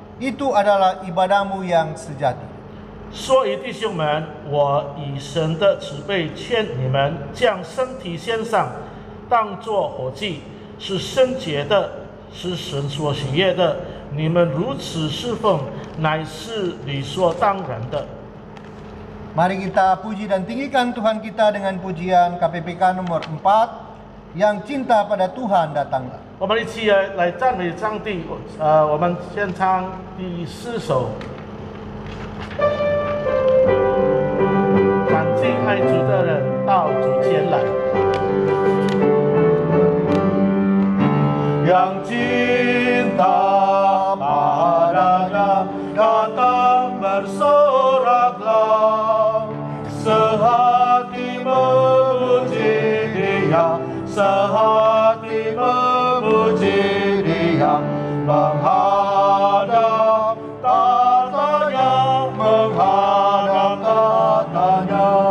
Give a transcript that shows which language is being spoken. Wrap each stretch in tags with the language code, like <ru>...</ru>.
<id>Itu adalah ibadahmu yang sejati.</id> <zh>所以弟兄们，我以神的慈悲劝你们，将身体献上，当作活祭，是圣洁的，是神所喜悦的。你们如此侍奉，乃是理所当然的。</zh> <id>Mari kita puji dan tinggikan Tuhan kita dengan pujian KPPK nomor 4, yang cinta pada Tuhan datanglah.</id> <zh>我们一起来赞美上帝。我们先唱第4首。凡敬爱主的人到主前来，</zh> <id>Yang cinta padanya datang bersoraklah, sehati memuji Dia, sehati memuji Dia, menghadap tatanya, menghadap tatanya,</id>